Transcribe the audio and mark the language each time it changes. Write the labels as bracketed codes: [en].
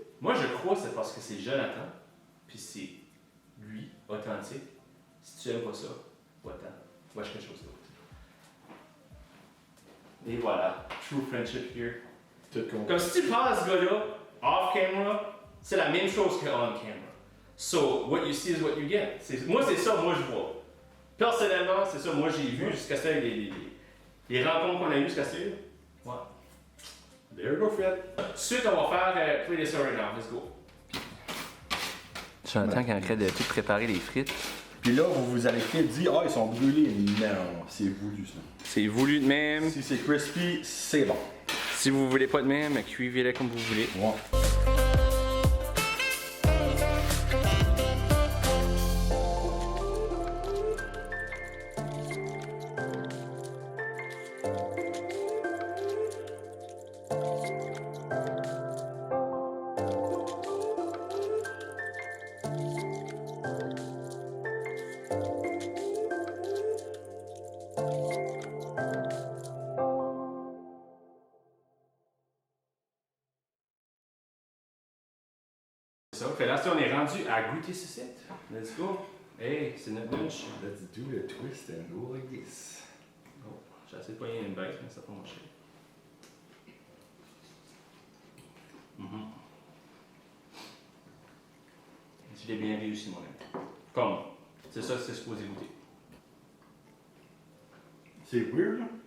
[fr] Moi, je crois que c'est parce que c'est Jonathan, puis c'est lui, authentique. Si tu aimes pas ça, va-t'en. Va acheter quelque chose d'autre. Et voilà, [en] true friendship here. [fr] Tout con. Comme si tu parles à ce gars-là, [en] off camera, [fr] c'est la même chose que [en] on camera. So, what you see is what you get. [fr] Moi, c'est ça, moi, je vois. Personnellement, c'est ça, moi, j'ai vu jusqu'à ce les rencontres qu'on a eues jusqu'à ce ouais. [en] There you go, Fred. [fr] Ensuite, on va faire [en] play this right now. Let's go. [fr] Jonathan qui est en train de tout préparer les frites. Puis là, vous allez peut-être dire, ah, ils sont brûlés. Non, c'est voulu, ça. C'est voulu de même. Si c'est crispy, c'est bon. Si vous voulez pas de même, cuivez-les comme vous voulez. Ouais. Ça fait là, si on est rendu à goûter ceci. [en] Let's go. [fr] Hey, c'est notre lunch. [en] Let's do the twist and go like this. [fr] Oh, j'ai essayé de poigner une bête, mais ça n'a pas marché. Je l'ai bien réussi moi-même. Comme, c'est ça que c'est supposé goûter. C'est weird, là.